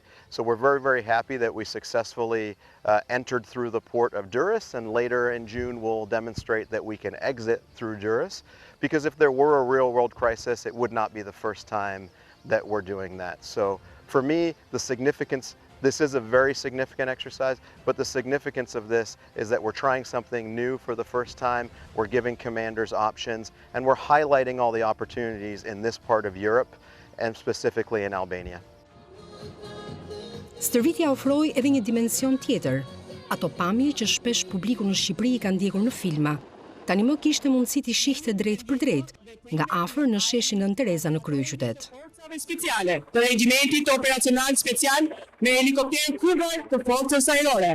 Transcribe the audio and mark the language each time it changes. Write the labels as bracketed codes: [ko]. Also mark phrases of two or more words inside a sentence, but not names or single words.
[en] So we're very, very happy that we successfully entered through the port of Durrës, and later in June we'll demonstrate that we can exit through Durrës, because if there were a real world crisis, it would not be the first time that we're doing that. So for me, the significance This is a very significant exercise, but the significance of this is that we're trying something new for the first time, we're giving commanders options, and we're highlighting all the opportunities in this part of Europe, and specifically in Albania. [sq] Stërvitja ofroi edhe një dimension tjetër, ato pamje që shpesh publiku në Shqipëri i ka ndjekur në filma. Tani më kishte mundësi t'i shihte drejt për drejt, nga afër në sheshin Nën Tereza në kryeqytet. Speciale të regjimentit operacional special me helikopter Cougar të forcës ajrore.